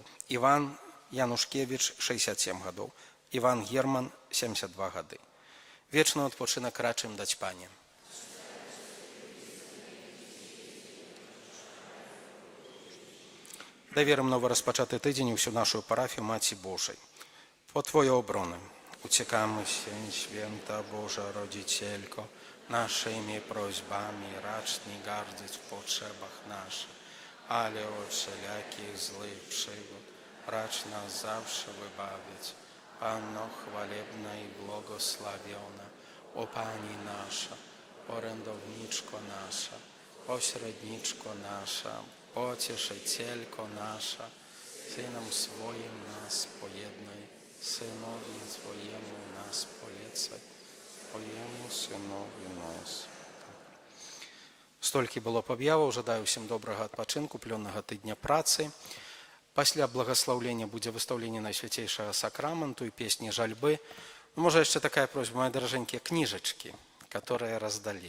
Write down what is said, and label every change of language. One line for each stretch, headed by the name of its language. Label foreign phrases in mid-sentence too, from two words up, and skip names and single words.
Belarusian: Іван Янушкевіч, 67 гадоў. Іван Герман, 72 гады. Вечны адпачынак рачым даць Пане. Даверым новоразпачаты тыдзень усю нашу парафію Маці Божай.
Polish: По Твоje obrony uciekamy się, święta Boża Rodzicielko, naszymi prośbami racz nie gardzić w potrzebach naszych, ale od wszelakich złych przygód racz nas zawsze wybawić. Panno chwalebna i błogosławiona, o Pani nasza, orędowniczko nasza, pośredniczko nasza, pocieszycielko nasza, Synem swoim nas pojednaj, Synowi Twojemu nas polecaj, Twojemu Synowi nas.
Belarusian: Столькі было аб'яваў. Жадаю ўсім добрага адпачынку, плённага тыдня працы. Пасля благаслаўлення будзе выстаўленне Найсвяцейшага сакраменту і песні жальбы. Можа, яшчэ такая просьба, мои даражэнькія, кніжачкі, которые раздалі.